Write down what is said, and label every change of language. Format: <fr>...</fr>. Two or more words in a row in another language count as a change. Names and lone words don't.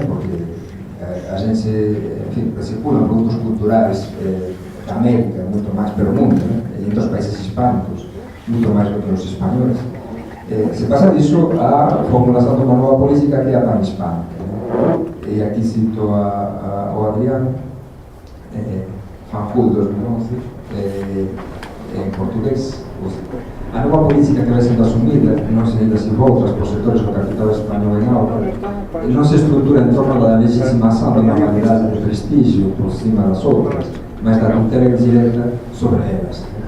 <pt>Porque a gente, enfim, circula produtos culturais da América muito mais pelo mundo, né? E entre os países hispânicos, muito mais do que os espanhóis. Se passa disso à formulação de uma nova política que é a pan-hispânica, né? E aqui cito o Adriano, Fanjul 2011,</pt> <gl>en portugués. A nova política que vai sendo asumida, non se ainda se outras por sectores do capital español en auga, non se estrutura en torno da legitimación da normalidade de prestigio por cima das outras, mas da tutela directa sobre elas.</gl>